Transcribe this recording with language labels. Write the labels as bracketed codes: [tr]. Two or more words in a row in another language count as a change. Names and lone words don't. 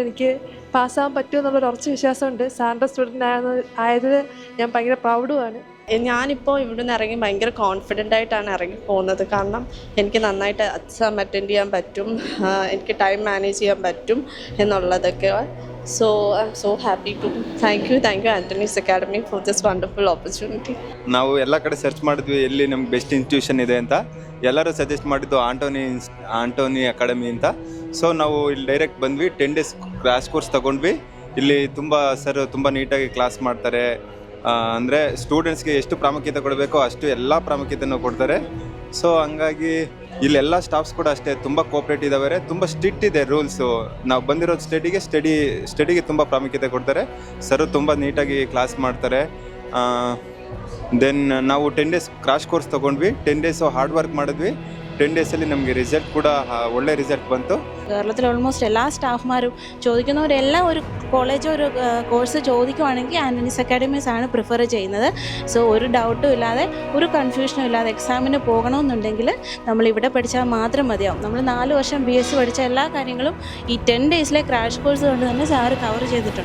[ml] എനിക്ക് പാസ്സാകാൻ പറ്റുമെന്നുള്ളൊരു ഉറച്ച വിശ്വാസമുണ്ട്. സാറിൻ്റെ സ്റ്റുഡൻ്റ് ആയത് ഞാൻ ഭയങ്കര പ്രൗഡുമാണ്. ഞാനിപ്പോൾ ഇവിടെ നിന്ന് ഇറങ്ങി ഭയങ്കര കോൺഫിഡൻ്റ് ആയിട്ടാണ് ഇറങ്ങി പോകുന്നത്. കാരണം എനിക്ക് നന്നായിട്ട് എക്സാം അറ്റൻഡ് ചെയ്യാൻ പറ്റും, എനിക്ക് ടൈം മാനേജ് ചെയ്യാൻ പറ്റും എന്നുള്ളതൊക്കെ. [en] So I'm so happy to thank you Anthony's Academy for this wonderful opportunity. [kn] ನಾವು ಎಲ್ಲ ಕಡೆ ಸರ್ಚ್ ಮಾಡಿದ್ವಿ ಎಲ್ಲಿ ನಮ್ಗೆ ಬೆಸ್ಟ್ ಇನ್ಸ್ಟಿಟ್ಯೂಷನ್ ಇದೆ ಅಂತ. ಎಲ್ಲರೂ ಸಜೆಸ್ಟ್ ಮಾಡಿದ್ದು ಆಂಟೋನಿ ಅಕಾಡೆಮಿ ಅಂತ. ಸೊ ನಾವು ಇಲ್ಲಿ ಡೈರೆಕ್ಟ್ ಬಂದ್ವಿ. [en] 10 days [kn] ಕ್ರಾಶ್ ಕೋರ್ಸ್ ತೊಗೊಂಡ್ವಿ. ಇಲ್ಲಿ ತುಂಬ ನೀಟಾಗಿ ಕ್ಲಾಸ್ ಮಾಡ್ತಾರೆ. ಅಂದರೆ ಸ್ಟೂಡೆಂಟ್ಸ್ಗೆ ಎಷ್ಟು ಪ್ರಾಮುಖ್ಯತೆ ಕೊಡಬೇಕೋ ಅಷ್ಟು ಎಲ್ಲ ಪ್ರಾಮುಖ್ಯತೆಯನ್ನು ಕೊಡ್ತಾರೆ. ಸೊ ಹಂಗಾಗಿ ಇಲ್ಲೆಲ್ಲ ಸ್ಟಾಫ್ಸ್ ಕೂಡ ಅಷ್ಟೇ ತುಂಬ ಕೋಆಪ್ರೇಟ್ ಇದ್ದಾವೆ. ತುಂಬ ಸ್ಟ್ರಿಕ್ಟ್ ಇದೆ ರೂಲ್ಸು. ನಾವು ಬಂದಿರೋ ಸ್ಟಡಿಗೆ ತುಂಬ ಪ್ರಾಮುಖ್ಯತೆ ಕೊಡ್ತಾರೆ. ಸರ್ ತುಂಬ ನೀಟಾಗಿ ಕ್ಲಾಸ್ ಮಾಡ್ತಾರೆ. ದೆನ್ ನಾವು [en] 10 days [kn] ಕ್ರಾಶ್ ಕೋರ್ಸ್ ತೊಗೊಂಡ್ವಿ. [en] 10 days [kn] ಹಾರ್ಡ್ ವರ್ಕ್ ಮಾಡಿದ್ವಿ. [en] 10 days [kn] ನಮಗೆ ರಿಸಲ್ಟ್ ಕೂಡ ಒಳ್ಳೆ ರಿಸಲ್ಟ್ ಬಂತು. [ml] കേരളത്തിൽ ഓൾമോസ്റ്റ് എല്ലാ സ്റ്റാഫ്മാരും ചോദിക്കുന്നവരെല്ലാം ഒരു കോളേജോ ഒരു കോഴ്സ് ചോദിക്കുവാണെങ്കിൽ ആൻ്റണീസ് അക്കാഡമീസ് ആണ് പ്രിഫർ ചെയ്യുന്നത്. സോ ഒരു ഡൗട്ടും ഇല്ലാതെ ഒരു കൺഫ്യൂഷനും ഇല്ലാതെ എക്സാമിന് പോകണമെന്നുണ്ടെങ്കിൽ നമ്മൾ ഇവിടെ പഠിച്ചാൽ മാത്രം മതിയാവും. നമ്മൾ 4 വർഷം BSc പഠിച്ച എല്ലാ കാര്യങ്ങളും ഈ 10 ഡേയ്സിലെ ക്രാഷ് കോഴ്സ് കൊണ്ട് തന്നെ സാറ് കവർ ചെയ്തിട്ടുണ്ട്.